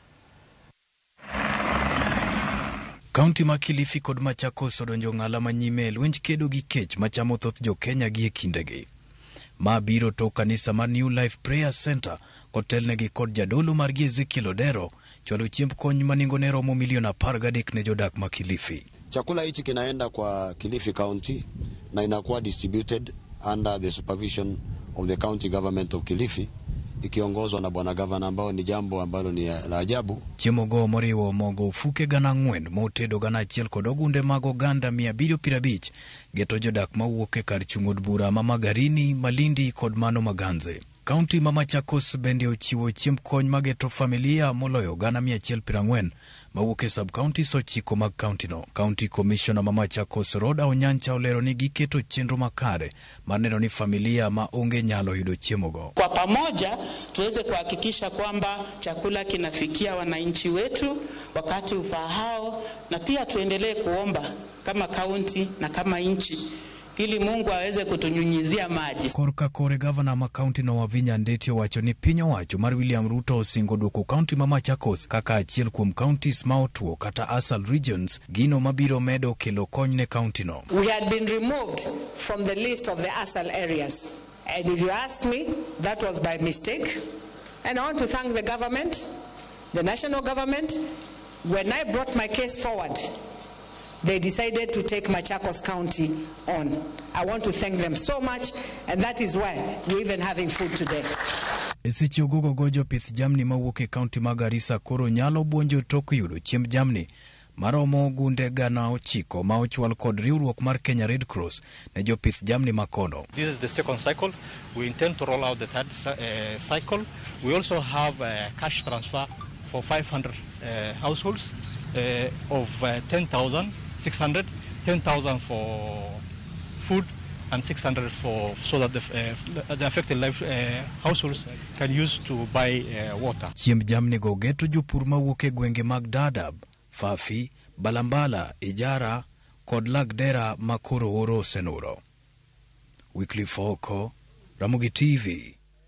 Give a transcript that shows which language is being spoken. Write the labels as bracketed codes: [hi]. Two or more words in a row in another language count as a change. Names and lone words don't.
[luo] Kaunti ma Kilifi kod Machakos odonjo ng'ala manyime Lwenj kedo gi kech machamo thoth jo Kenya gi e kindegi. Ma biro to kanisa mar New Life Prayer Center kotelnegi kod jadolo mar Ezekiel Odero chwalo chiemb kony maningone romo milioni 13 ne jodak ma Kilifi. [sw] Chakula hichi kinaenda kwa Kilifi County na inakuwa [en] distributed under the supervision of the county government of Kilifi, [sw] ikiongozwa na bwana gavana, ambao ni jambo ambalo ni la ajabu. [luo] Chiemo go moriwo mogo fuke gana 4 motedo gana 1 kod ogunde mag oganda 750 geto jodak mawuok e kar chung od bura ma Magarini, Malindi kod mano Maganze. Kaunti ma Machakos bende ochiwo chiemb kony mageto familia moloyo gana 140 mawuok e sub-counties 9 mag kaunti no. [en] County Commissioner [luo] ma Machakos Roda Onyancha olero ni giketo chenro makare mar neno ni familia ma onge nyalo yudo chiemo go. [sw] Kwa pamoja tuweze kuhakikisha kwamba chakula kinafikia wananchi wetu wakati ufahao, na pia tuendelee kuomba kama kaunti na kama nchi ili Mungu aweze kutunyunyizia maji. [luo] Korka kore gavana ma kaunti no Wavinya Ndetio wacho ni piny owacho mar William Ruto osingo duoko kaunti ma Machakos kaka achiel kuom counties ma otuo kata [en] ASAL regions [luo] gino mabiro medo kelo kony ne kaunti no. [en] We had been removed from the list of the ASAL areas, and if you ask me, that was by mistake. And I want to thank the government, the national government. When I brought my case forward, they decided to take Machakos County on. I want to thank them so much, and that is why we're even having food today. [luo] Eseche ogogo gojo pith jamni mawuok e kaunti ma Garissa koro nyalo buonjo tok yudo chiemb jamni maromo gunde gana 9 ma ochwal kod riwruok mar Kenya Red Cross ne jopith jamni makono. [en] This is the second cycle. We intend to roll out the third cycle. We also have a cash transfer for 500 households of 10,600, 10,000 for food and 600 for so that the affected households can use to buy water. [luo] Chiemb jamni go geto jopur mawuok e gwenge mag Dadaab, Fafi, Balambala, Ijara kod Lagdera makoro oro senuro. Wycliffe oko, Ramogi TV.